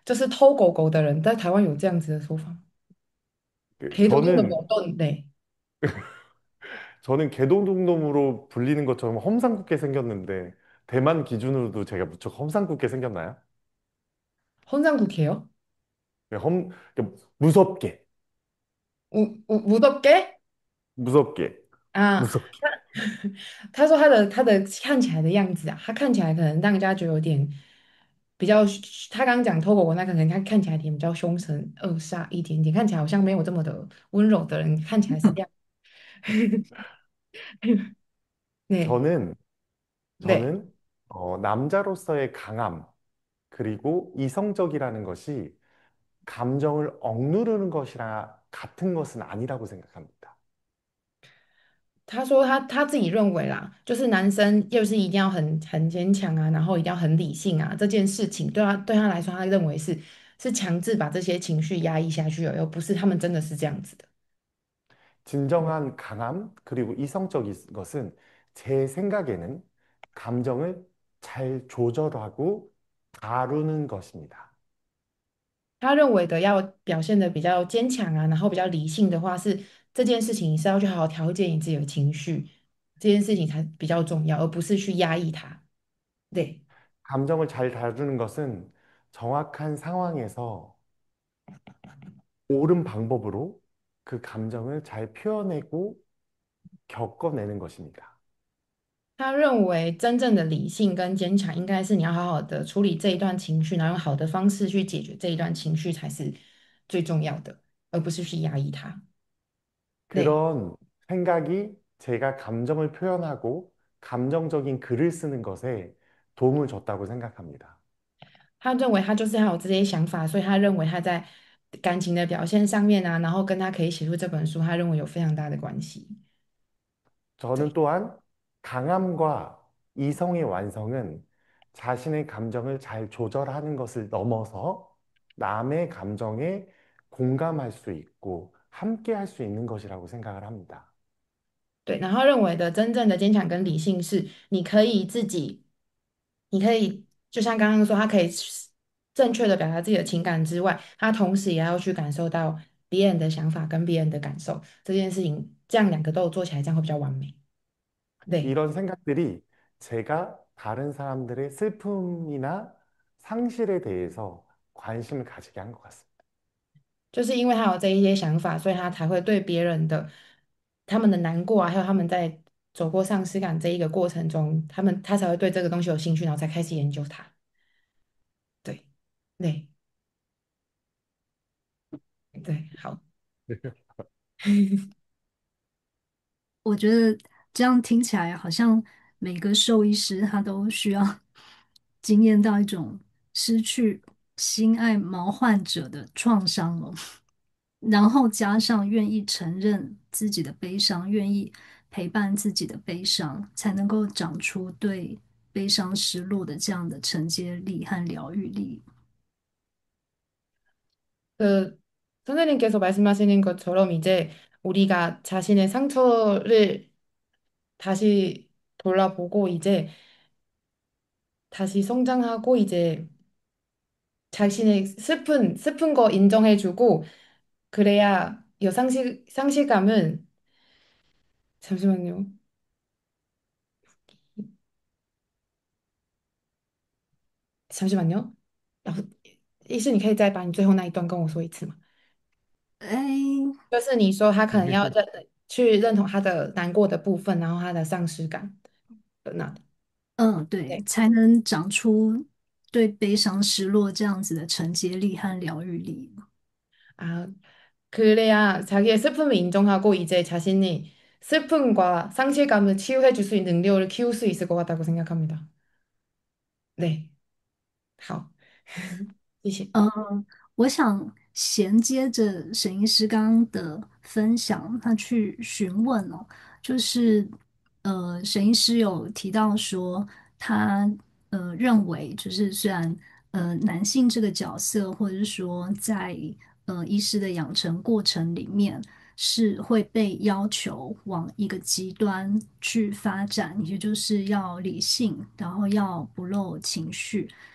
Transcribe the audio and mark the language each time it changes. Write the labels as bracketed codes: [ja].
[zh] 他说韩国有一句话叫做就是偷狗狗的人，在台湾有这样子的说法。 [ko] 개도둑놈이 저는 어떤, 네. 저는 개도둑놈으로 불리는 것처럼 험상궂게 생겼는데 대만 기준으로도 제가 무척 험상궂게 생겼나요? 혼상국해요? 네, 무섭게, 무섭게? 무섭게, 啊， 무섭게. [zh] 他说他看起来的样子啊，他看起来可能让人家觉得有点比较，他刚刚讲偷狗狗，那可能他看起来有点比较凶神恶煞一点点，看起来好像没有这么的温柔的人，看起来是这样。 [ko] 네, 저는 네. 저는 남자로서의 강함 그리고 이성적이라는 것이 감정을 억누르는 것이라 같은 것은 아니라고 생각합니다. [zh] 他说他自己认为啦，就是男生就是一定要很坚强啊，然后一定要很理性啊，这件事情对他来说，他认为是强制把这些情绪压抑下去而不是他们真的是这样子的。 [ko] 진정한 강함 그리고 이성적인 것은 제 생각에는 감정을 잘 조절하고 다루는 것입니다. [zh] 他认为的要表现的比较坚强啊，然后比较理性的话，是这件事情是要去好好调节你自己的情绪，这件事情才比较重要，而不是去压抑它。对， [ko] 감정을 잘 다루는 것은 정확한 상황에서 옳은 방법으로 그 감정을 잘 표현하고 겪어내는 것입니다. [zh] 他认为真正的理性跟坚强，应该是你要好好的处理这一段情绪，然后用好的方式去解决这一段情绪才是最重要的，而不是去压抑它。对， [ko] 그런 생각이 제가 감정을 표현하고 감정적인 글을 쓰는 것에 도움을 줬다고 생각합니다. [zh] 他认为他就是还有这些想法，所以他认为他在感情的表现上面啊，然后跟他可以写出这本书，他认为有非常大的关系。 [ko] 저는 [zh] 对。 [ko] 또한 강함과 이성의 완성은 자신의 감정을 잘 조절하는 것을 넘어서 남의 감정에 공감할 수 있고 함께 할 수 있는 것이라고 생각을 합니다. [zh] 对，然后认为的真正的坚强跟理性是，你可以自己，你可以就像刚刚说，他可以正确的表达自己的情感之外，他同时也要去感受到别人的想法跟别人的感受，这件事情，这样两个都有做起来，这样会比较完美。对， [ko] 이런 생각들이 제가 다른 사람들의 슬픔이나 상실에 대해서 관심을 가지게 한 것 같습니다. [zh] 就是因为他有这一些想法，所以他才会对别人的他们的难过啊，还有他们在走过丧失感这一个过程中，他才会对这个东西有兴趣，然后才开始研究它。对，对，对，好。我觉得这样听起来好像每个兽医师他都需要经验到一种失去心爱毛患者的创伤哦，然后加上愿意承认自己的悲伤，愿意陪伴自己的悲伤，才能够长出对悲伤失落的这样的承接力和疗愈力。 [ko] 그 선생님께서 말씀하시는 것처럼 이제 우리가 자신의 상처를 다시 돌아보고 이제 다시 성장하고 이제 자신의 슬픈 거 인정해주고 그래야 이 상실감은 잠시만요. 잠시만요. [zh] 医师，你可以再把你最后那一段跟我说一次吗？哎，就是你说他可能要去认同他的难过的部分，然后他的丧失感的那里。嗯，对，对才能长出对悲伤失落这样子的承接力和疗愈力。 [ko] 아, 그래야 자기의 슬픔을 인정하고 이제 자신이 슬픔과 상실감을 치유해 줄 수 있는 능력을 키울 수 있을 것 같다고 생각합니다. [zh] 네, 好，谢谢。我想衔接着沈医师刚刚的分享，他去询问哦，就是沈医师有提到说，他认为就是虽然男性这个角色，或者是说在医师的养成过程里面是会被要求往一个极端去发展，也就是要理性，然后要不露情绪。